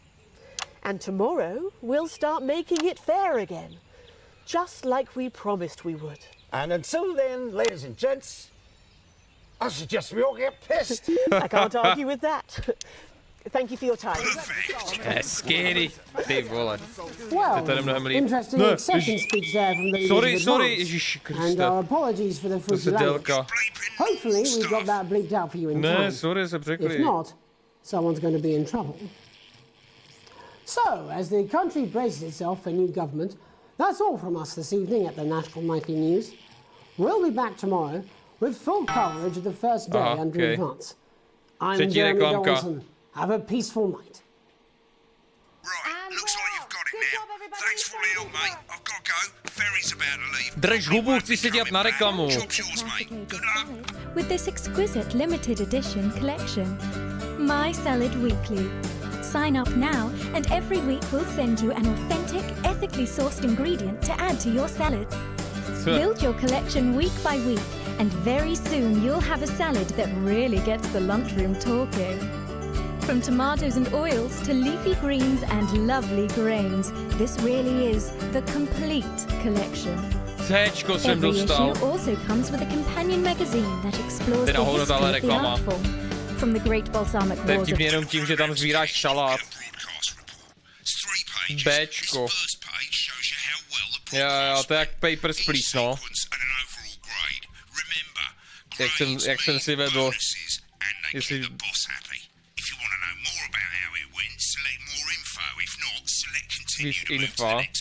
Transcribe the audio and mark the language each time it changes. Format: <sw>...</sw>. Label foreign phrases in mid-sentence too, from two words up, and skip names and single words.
<en>And tomorrow, we'll start making it fair again. Just like we promised we would. And until then, ladies and gents, I suggest we all get pissed. I can't argue with that. Thank you for your time. Scary.</en> <cs>Ty vole.</cs> <en>Well,</en> <cs>To je mnohem líp.</cs> <en>interesting</en> <cs>Ne,</cs> <en>acceptance speech there from the leaders Sorry, of sorry, Advance.</en> <cs>Ježíši</cs> <en>And</en> <cs>Kriste.</cs> <en>our apologies for the</en> <cs>To</cs> <en>fruity</en> <cs>se</cs> <en>language.</en> <cs>délka.</cs> <en>Hopefully we've got that bleeped out for you in</en> <cs>Ne,</cs> <en>time.</en> <cs>sorry, se</cs> <en>If</en> <cs>překli.</cs> <en>not, someone's going to be in trouble. So, as the country braces itself for new government, that's all from us this evening at the National Nightly News. We'll be back tomorrow with full coverage of the first day under okay. Advance. I'm</en> <cs>Třetí</cs> <en>Jeremy</en> <cs>reklamka.</cs> <en>Donaldson. Have a peaceful night. Right, looks like you've got it now. ferry's about to leave.</en> <cs>Drž hubu, chci se dělat na reklamu.</cs> <en>Job's yours, mate. Good luck. With this exquisite limited edition collection. My Salad Weekly. Sign up now and every week we'll send you an authentic, ethically sourced ingredient to add to your salad. Build your collection week by week and very soon you'll have a salad that really gets the lunchroom talking. From tomatoes and oils to leafy greens and lovely grains, this really is the complete collection.</en> <cs>Cčko jsem</cs> <en>Every</en> <cs>dostal.</cs> <en>issue also comes with a companion magazine that explores</en> <cs>Teda</cs> <en>the</en> <cs>hovno</cs> <en>history</en> <cs>tahle</cs> <en>of the</en> <cs>reklama.</cs> <en>art form. From the great balsamic</en> <cs>To je</cs> <en>wars of</en> <cs>vtipně jenom tím, že tam sbíráš salát. Bčko. Jo, to je jak Papers, Please, no. Jak jsem si vedl. Jestli... Víc info.</cs>